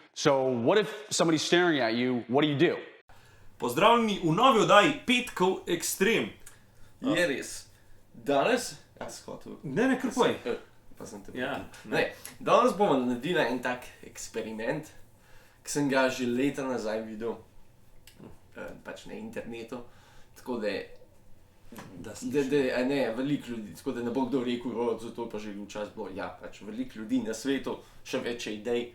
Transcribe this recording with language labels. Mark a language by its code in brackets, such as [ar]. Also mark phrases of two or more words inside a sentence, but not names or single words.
[en] So what if somebody's staring at you? What do? [sl] Pozdravljeni v novi oddaji Petkov Ekstrem. Je res. Danes, skotu. Ne, kar povej. Pa sem te Ja, ne. Danes bomo naredili en tak eksperiment, ki sem ga že leta nazaj videl, pač na internetu, tako da veliko ljudi, tako da ne bo kdo rekel, zato pa že včasih bilo, ja, pač veliko ljudi na svetu, še več idej.